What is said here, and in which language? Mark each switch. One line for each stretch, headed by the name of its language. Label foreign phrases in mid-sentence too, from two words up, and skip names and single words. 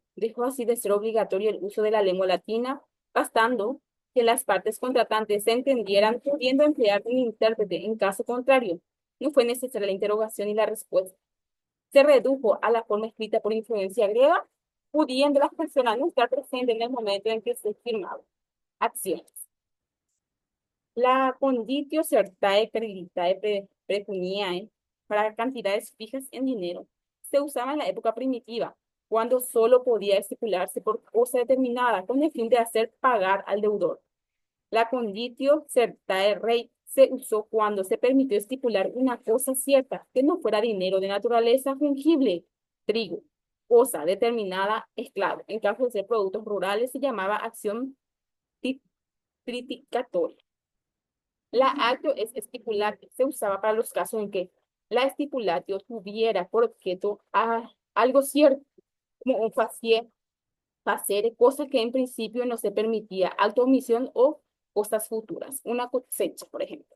Spanish: Dejó así de ser obligatorio el uso de la lengua latina, bastando que las partes contratantes se entendieran, pudiendo emplear un intérprete en caso contrario. No fue necesaria la interrogación y la respuesta. Se redujo a la forma escrita por influencia griega, pudiendo las personas no estar presentes en el momento en que se firmaba. Acciones. La
Latin: conditio certae creditae pecuniae
Spanish: para cantidades fijas en dinero se usaba en la época primitiva, cuando solo podía estipularse por cosa determinada con el fin de hacer pagar al deudor. La
Latin: conditio certae rei
Spanish: se usó cuando se permitió estipular una cosa cierta que no fuera dinero de naturaleza fungible, trigo, cosa determinada, esclavo. En caso de ser productos rurales se llamaba acción triticatoria. La actio es estipulatio. Se usaba para los casos en que la estipulatio tuviera por objeto algo cierto, como un facere, cosa que en principio no se permitía, alta omisión o cosas futuras, una cosecha, por ejemplo.